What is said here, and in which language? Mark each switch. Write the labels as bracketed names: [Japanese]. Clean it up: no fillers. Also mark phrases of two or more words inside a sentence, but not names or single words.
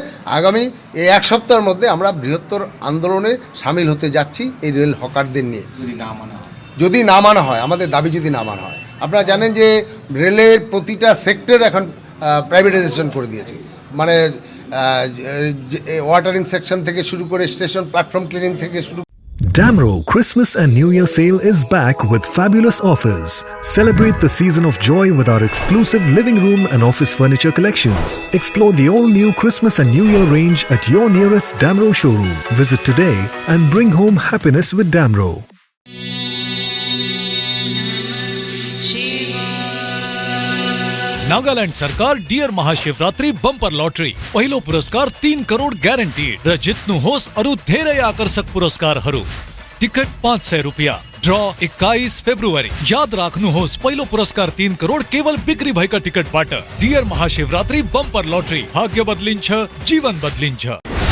[Bangla] আগামী এই 1 সপ্তাহের মধ্যে আমরা বৃহত্তর আন্দোলনে সামিল হতে যাচ্ছি এই রেল হকারদের নিয়ে। যদি না মানা হয়, আমাদের দাবি যদি না মানা হয়, আপনারা জানেন যে রেলের প্রতিটা সেক্টর এখন প্রাইভেটাইজেশন করে দিয়েছে। মানে [English] watering section [Bangla] থেকে শুরু করে [English] station platform cleaning [Bangla] থেকে শুরু। [English] Damro Christmas and New Year sale is back with fabulous offers. Celebrate the season of joy with our exclusive living room and office furniture collections. Explore the all-new Christmas and New Year range at your nearest Damro showroom. Visit today and bring home happiness with Damro. [Nepali] नागालैंड सरकार डियर महाशिवरात्रि बंपर लॉटरी पहिलो पुरस्कार 3 करोड़ ग्यारंटीड र जित्नु होस् अरु धेरै आकर्षक पुरस्कारहरू। टिकट 500 रुपैयाँ। ड्रॉ 21 फेब्रुअरी। याद राख्नुहोस्, पहिलो पुरस्कार 3 करोड़ केवल बिक्री भएका टिकटबाट। डियर महाशिवरात्रि बंपर लॉटरी, भाग्य बदलिन्छ, जीवन बदलिन्छ।